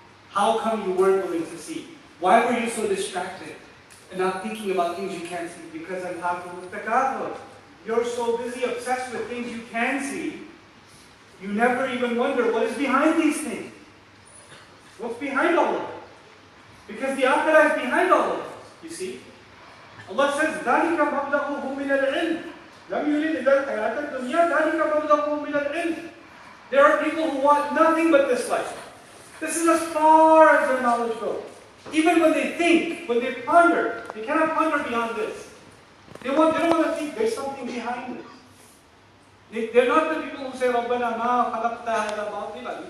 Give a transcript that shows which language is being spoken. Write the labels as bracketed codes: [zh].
[en] How come you weren't willing to see? Why were you so distracted and not thinking about things you can't see? Because I'm talking with takathur. You're so busy, obsessed with things you can see, you never even wonder what is behind these things. What's behind all of it? Because the akhirah is behind all of this, you see. Allah says, [ar] ذَلِكَ مَبْلَغُهُ مِنَ الْعِلْمِ لَمْ يُرِدْ إِلَّا الْحَيَاةَ الدُّنْيَا ذَلِكَ مَبْلَغُهُ مِنَ الْعِلْمِ. [en] There are people who want nothing but this life. This is as far as their knowledge goes. Even when they think, when they ponder, they cannot ponder beyond this. They don't want to think there's something behind this. They're not the people who say, [ar] رَبَّنَا مَا خَلَقْتَ هَذَا بَاطِلًا.